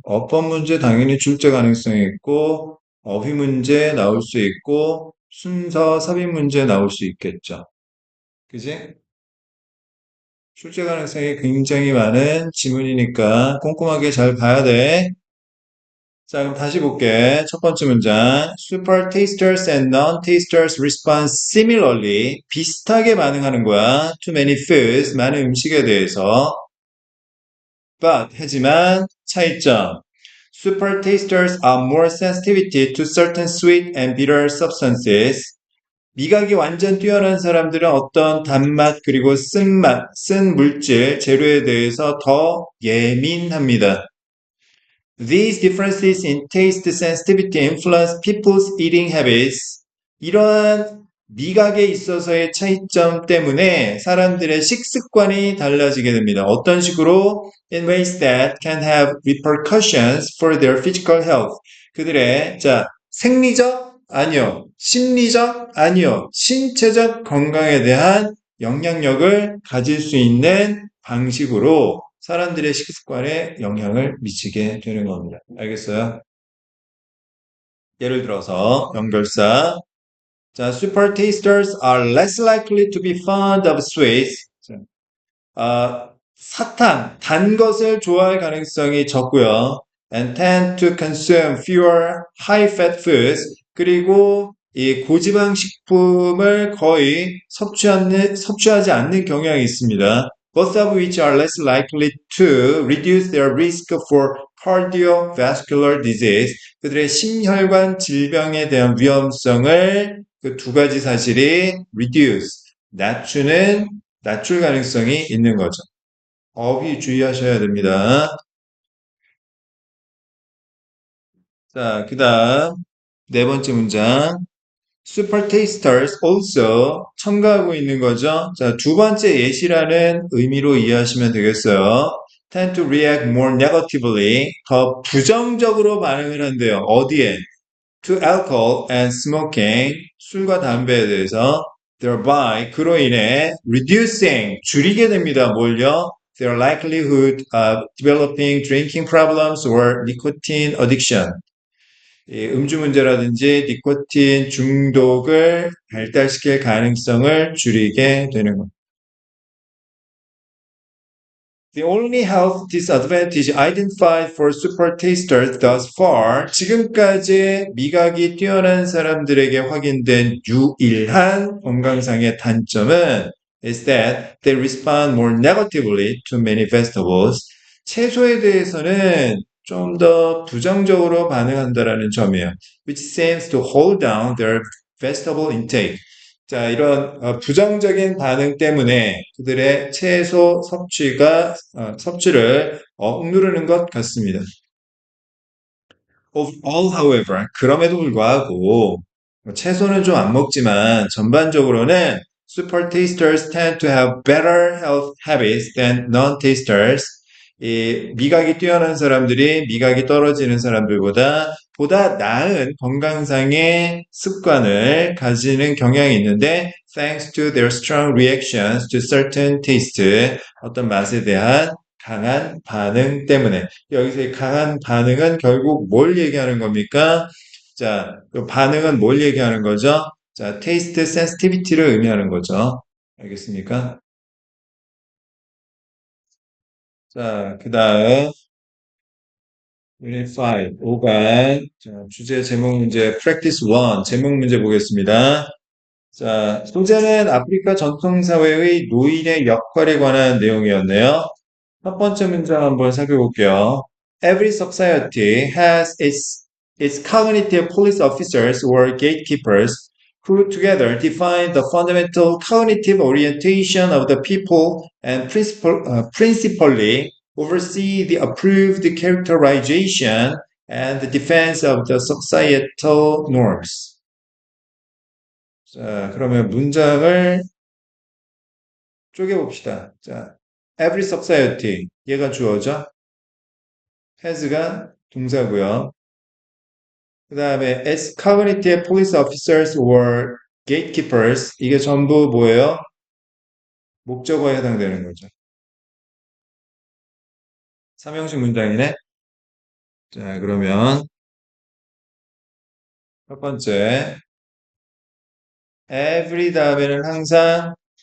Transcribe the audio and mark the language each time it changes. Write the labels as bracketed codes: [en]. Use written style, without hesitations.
[ko] 어법 문제 당연히 출제 가능성이 있고, 어휘 문제 나올 수 있고, 순서 삽입 문제 나올 수 있겠죠. 그지? 출제 가능성이 굉장히 많은 지문이니까 꼼꼼하게 잘 봐야 돼. 자, 그럼 다시 볼게. 첫 번째 문장. [en] Super tasters and non-tasters respond similarly. [ko] 비슷하게 반응하는 거야. [en] To many foods. [ko] 많은 음식에 대해서. [en] But, [ko] 하지만, 차이점. [en] Super tasters are more sensitivity to certain sweet and bitter substances. [ko] 미각이 완전 뛰어난 사람들은 어떤 단맛 그리고 쓴맛, 쓴 물질, 재료에 대해서 더 예민합니다. [en] These differences in taste sensitivity influence people's eating habits. [ko] 이러한 미각에 있어서의 차이점 때문에 사람들의 식습관이 달라지게 됩니다. 어떤 식으로? [en] In ways that can have repercussions for their physical health. [ko] 그들의 생리적? 아니요. 심리적? 아니요. 신체적 건강에 대한 영향력을 가질 수 있는 방식으로 사람들의 식습관에 영향을 미치게 되는 겁니다. 알겠어요? 예를 들어서 연결사. [en] 자, super tasters are less likely to be fond of sweets. [ko] 사탕, 단 것을 좋아할 가능성이 적고요. [en] And tend to consume fewer high-fat foods. [ko] 그리고 이 고지방 식품을 거의 섭취하지 않는 경향이 있습니다. [en] Both of which are less likely to reduce their risk for cardiovascular disease. [ko] 그들의 심혈관 질병에 대한 위험성을 그 두 가지 사실이 reduce, 낮출 가능성이 있는 거죠. 어휘 주의하셔야 됩니다. 자, 그 다음 네 번째 문장. [en] Super tasters also [ko] 첨가하고 있는 거죠. 자, 두 번째 예시라는 의미로 이해하시면 되겠어요. [en] Tend to react more negatively. [ko] 더 부정적으로 반응을 한대요. 어디에? [en] To alcohol and smoking. [ko] 술과 담배에 대해서. Thereby, 그로 인해 reducing, 줄이게 됩니다. 뭘요? [en] Their likelihood of developing drinking problems or nicotine addiction. [ko] 이 음주 문제라든지 니코틴 중독을 발달시킬 가능성을 줄이게 되는 겁니다. [en] The only health disadvantage identified for super tasters thus far, [ko] 지금까지 미각이 뛰어난 사람들에게 확인된 유일한 건강상의 단점은 [en] is that they respond more negatively to many vegetables. [ko] 채소에 대해서는 좀 더 부정적으로 반응한다라는 점이에요. [en] Which seems to hold down their vegetable intake. [ko] 자, 이런 부정적인 반응 때문에 그들의 채소 섭취를 억누르는 것 같습니다. [en] Of all, however, [ko] 그럼에도 불구하고 채소는 좀 안 먹지만 전반적으로는 [en] super tasters tend to have better health habits than non-tasters. [ko] 이 미각이 뛰어난 사람들이 미각이 떨어지는 사람들보다 보다 나은 건강상의 습관을 가지는 경향이 있는데 [en] thanks to their strong reactions to certain taste, [ko] 어떤 맛에 대한 강한 반응 때문에 여기서 이 강한 반응은 결국 뭘 얘기하는 겁니까? 자, 그 반응은 뭘 얘기하는 거죠? 자, taste sensitivity를 의미하는 거죠. 알겠습니까? 자, 그 다음 Unit 5, 5반 주제 제목 문제 Practice 1 제목 문제 보겠습니다. 자, 소재는 아프리카 전통사회의 노인의 역할에 관한 내용이었네요. 첫 번째 문장 한번 살펴볼게요. [en] Every society has its cognitive police officers or gatekeepers who together define the fundamental cognitive orientation of the people and principally oversee the approved characterization and the defense of the societal norms. [ko] 자, 그러면 문장을 쪼개봅시다. 자, every society, 얘가 주어죠? has가 동사고요. 그 다음에 [en] its cognitive police officers or gatekeepers, [ko] 이게 전부 뭐예요? 목적어에 해당되는 거죠. 삼형식 문장이네. 자, 그러면 첫 번째, every 다음에는 항상